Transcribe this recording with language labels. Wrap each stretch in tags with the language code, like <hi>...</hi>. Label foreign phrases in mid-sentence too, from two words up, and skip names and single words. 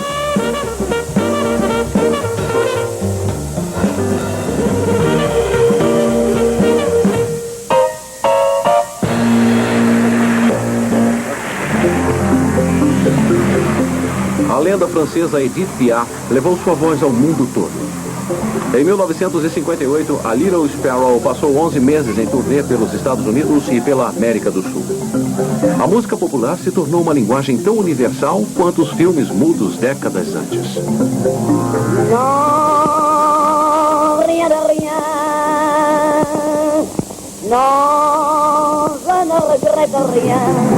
<pt>A lenda francesa Edith Piaf levou sua voz ao mundo todo. Em 1958, a Little Sparrow passou 11 meses em turnê pelos Estados Unidos e pela América do Sul. A música popular se tornou uma linguagem tão universal quanto os filmes mudos décadas antes.</pt> <fr>Non, rien de rien. Non, je ne regrette rien.</fr>